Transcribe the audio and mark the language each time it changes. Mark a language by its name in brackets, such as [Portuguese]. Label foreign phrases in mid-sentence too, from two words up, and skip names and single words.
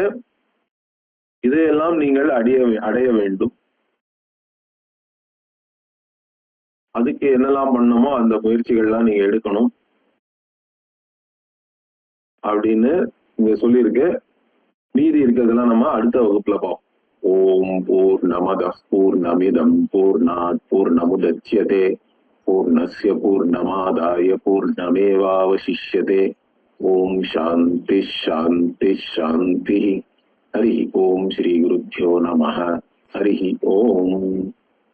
[Tamil] இதையெல்லாம் நீங்கள் அடைய வேண்டும். அதுக்கு என்னெல்லாம் பண்ணணுமோ அந்த முயற்சிகள்லாம் நீங்க எடுக்கணும் அப்படின்னு இங்க சொல்லியிருக்கு. மீதி இருக்கிறதெல்லாம் நம்ம அடுத்த வகுப்புல பார்ப்போம். [Sanskrit] ॐ पूर्णमदः पूर्णमिदं पूर्णात् पूर्णमुदच्यते पूर्णस्य पूर्णमादाय पूर्णमेवावशिष्यते. ॐ शान्ति शान्ति शान्ति. हरि ॐ श्री गुरुभ्यो नमः. हरि ॐ.